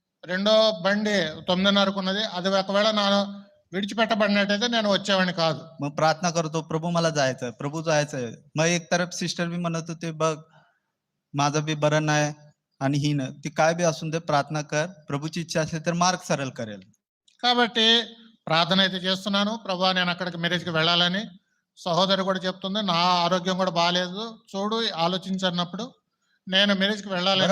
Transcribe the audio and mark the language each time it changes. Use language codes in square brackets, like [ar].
[te] రెండో బండి 9:30కు ఉన్నది, అది ఒకవేళ [kn] ನಾನು [te] విడిచిపెట్టబడినట్టయితే నేను వచ్చేవాడిని కాదు. [mr] मग प्रार्थना करतो, प्रभू मला जायचंय, प्रभू जायचंय. मग एक तरफ सिस्टर बी म्हणत होते, बघ माझं बी बरं नाही आणि ही ना ती काय बी असून दे, प्रार्थना कर, प्रभूची इच्छा असेल तर मार्ग सरळ करेल. [te] కాబట్టి ప్రార్థన అయితే చేస్తున్నాను, ప్రభువా నేను అక్కడికి మెరేజ్కి వెళ్ళాలని. సహోదరి కూడా చెప్తుంది, నా ఆరోగ్యం కూడా బాగాలేదు, చూడు ఆలోచించన్నప్పుడు నేను మెరేజ్కి వెళ్ళాలని.